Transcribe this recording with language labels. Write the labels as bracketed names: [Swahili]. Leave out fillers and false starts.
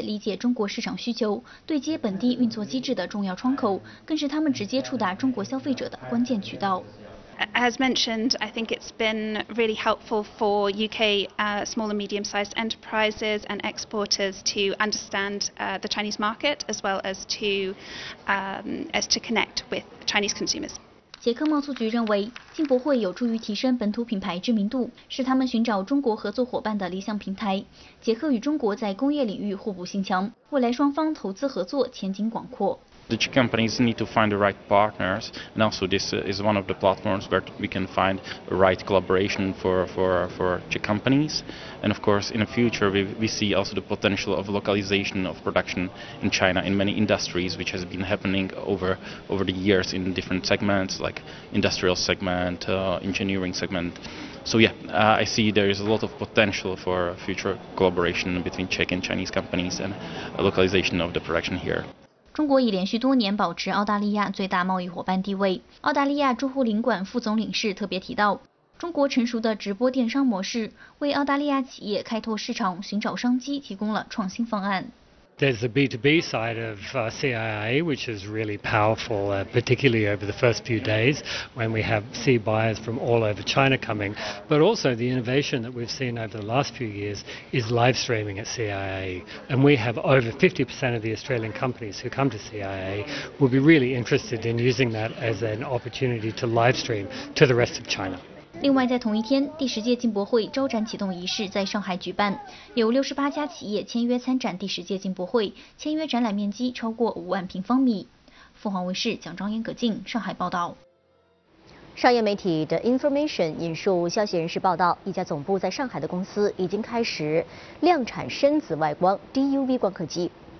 [Chinese] 为着力打造精准对接场景，本届进博会首创环球国民品牌展示区，同时将进一步强化与出口中国等开放品牌的联动。英国将担任本届出口中国主题国。英国驻沪领馆商务领事表示，进博会是英国中小企业理解中国市场需求、对接本地运作机制的重要窗口，更是他们直接触达中国消费者的关键渠道。 [English] As mentioned, I think it's been really helpful for UK small and medium-sized enterprises and exporters to understand the Chinese market as well as to connect with Chinese consumers. [Chinese] 捷克贸促局认为，进博会有助于提升本土品牌知名度，是他们寻找中国合作伙伴的理想平台。捷克与中国在工业领域互补性强，未来双方投资合作前景广阔。 [English] The Czech companies need to find the right partners, and also this is one of the platforms where we can find the right collaboration for Czech companies. And of course, in the future, we see also the potential of localization of production in China in many industries, which has been happening over the years in different segments, like industrial segment, engineering segment. So yeah, I see there is a lot of potential for future collaboration between Czech and Chinese companies and localization of the production here. [Chinese] 中国已连续多年保持澳大利亚最大贸易伙伴地位。澳大利亚驻沪领馆副总领事特别提到，中国成熟的直播电商模式为澳大利亚企业开拓市场、寻找商机提供了创新方案。 [English] There's the B2B side of CIA, which is really powerful, particularly over the first few days when we have see buyers from all over China coming. But also the innovation that we've seen over the last few years is live streaming at CIA. And we have over 50% of the Australian companies who come to CIA will be really interested in using that as an opportunity to live stream to the rest of China. [Chinese] 另外，在同一天，第十届进博会招展启动仪式在上海举办，有68家企业签约参展第十届进博会，签约展览面积超过50,000平方米。凤凰卫视蒋庄严、葛静，上海报道。商业媒体的 Information 引述消息人士报道，一家总部在上海的公司已经开始量产深紫外光 DUV 光刻机。